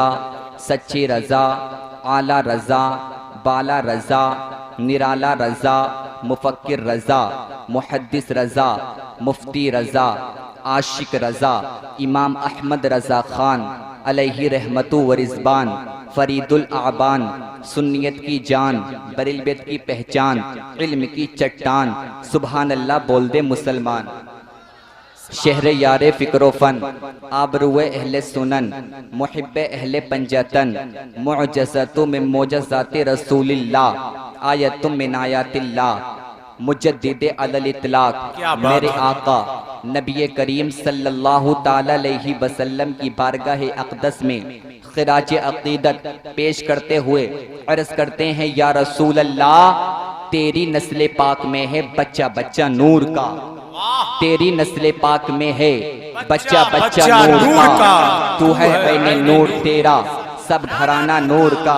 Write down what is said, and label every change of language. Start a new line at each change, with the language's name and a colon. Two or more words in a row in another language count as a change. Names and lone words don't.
Urdu: سچے رضا اعلیٰ رضا بالا رضا نرالا رضا مفکر رضا محدث رضا مفتی رضا عاشق رضا امام احمد رضا خان
Arabic: عليه رحمة و رضوان
Urdu: فرید الآبان سنیت کی جان بریلویت کی پہچان علم کی چٹان
Arabic: سبحان الله
Urdu: بول دے مسلمان. شہر یارے فکر فن آبروئے اہلے سنن محبے اہلے پنجتن
Arabic: معجزة من معجزات رسول الله آية من آيات الله
Urdu: مجددِ علی الاطلاق میرے آقا نبی کریم
Arabic: صلى الله تعالى عليه وسلم
Urdu: کی بارگاہ اقدس میں خراج عقیدت پیش کرتے ہوئے عرض کرتے ہیں,
Arabic: يا رسول الله
Urdu: تیری نسل پاک میں ہے بچہ بچہ نور کا، تیری نسل پاک میں ہے بچہ بچہ نور کا، تو ہے عینِ نور تیرا سب گھرانا نور کا.